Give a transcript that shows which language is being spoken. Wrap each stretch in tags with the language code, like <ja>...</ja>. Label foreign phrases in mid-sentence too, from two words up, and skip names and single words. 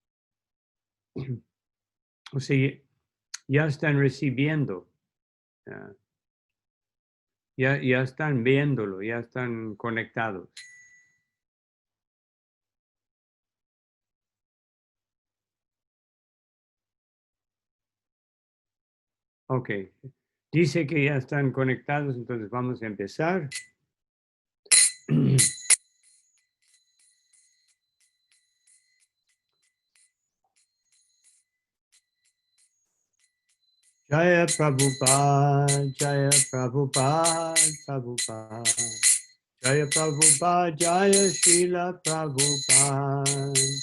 <es>O sea, ya están recibiendo, ya están viéndolo, ya están conectados. Ok, dice que ya están conectados, entonces vamos a empezar.</es> <sa>Jaya Prabhupada, Jaya Prabhupada, Prabhupada. Jaya Prabhupada, Jaya Srila Prabhupada.</sa>